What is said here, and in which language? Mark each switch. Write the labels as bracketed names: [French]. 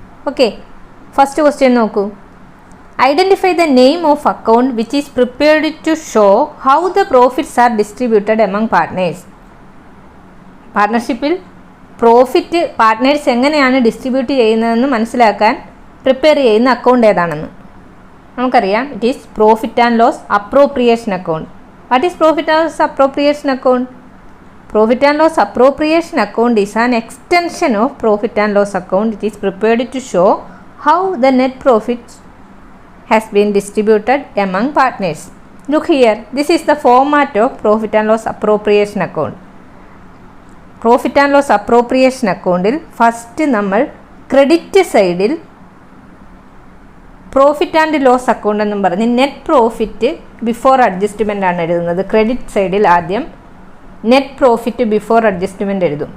[English] Okay, first question നോക്കൂ. Identify the name of account which is prepared to show how the profits are distributed among partners. [Malayalam] പാർട്ട്ണർഷിപ്പിൽ profit partners എങ്ങനെയാണ് distribute ചെയ്യുന്നതെന്ന് മനസ്സിലാക്കാൻ prepare ചെയ്യുന്ന account ഏതാണെന്ന് നമുക്കറിയാം. [English] It is profit and loss appropriation account. What is profit and loss appropriation account? Profit and loss appropriation account is an extension of profit and loss account. It is prepared to show how the net profit has been distributed among partners. Look here, this is the format of profit and loss appropriation account. [Malayalam] Profit and loss appropriation account il first നമ്മൾ credit side il profit and loss account എന്നും പറഞ്ഞ് net profit before adjustment ആണ് എഴുതുന്നത്. Credit സൈഡിൽ ആദ്യം net profit before adjustment എഴുതും.